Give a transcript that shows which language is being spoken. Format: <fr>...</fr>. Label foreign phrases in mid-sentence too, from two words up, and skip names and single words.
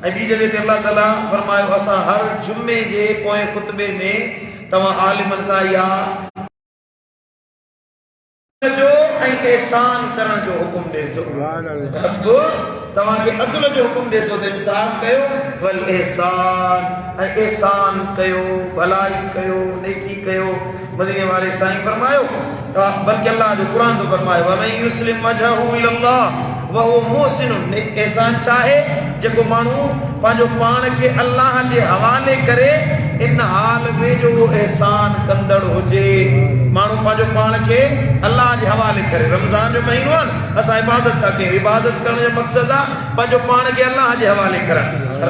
<sd>ऐं ॿी जॻह ते अल्लाह ताला फरमायो असां हर जुमे जे पोएं खुतबे में तव्हां आलिमनि खां या जो ऐं एहसान करण जो हुकुम ॾे थो। रब तव्हांखे अदल जो हुकुम ॾे थो त इंसाफ़ कयो,</sd> <ar>والإحسان,</ar> <sd>ऐं एहसान कयो, भलाई कयो, नेकी कयो। मदीने वारे साईं फरमायो, बल्कि अल्लाह जो क़ुरान तो फरमायो</sd> <ar>ومن يسلم وجهه إلى الله وهو محسن.</ar> <sd>एहसान चाहे जेको माण्हू पंहिंजो पाण खे अल्लाह जे हवाले करे, इन हाल में जो एहसान कंदड़ हुजे। माण्हू पंहिंजो पाण खे अल्लाह जे हवाले करे, रमज़ान जो महीनो आहे न, असां इबादत था कयूं, इबादत करण जो मक़सदु आहे पंहिंजो पाण खे अल्लाह जे हवाले करणु।</sd>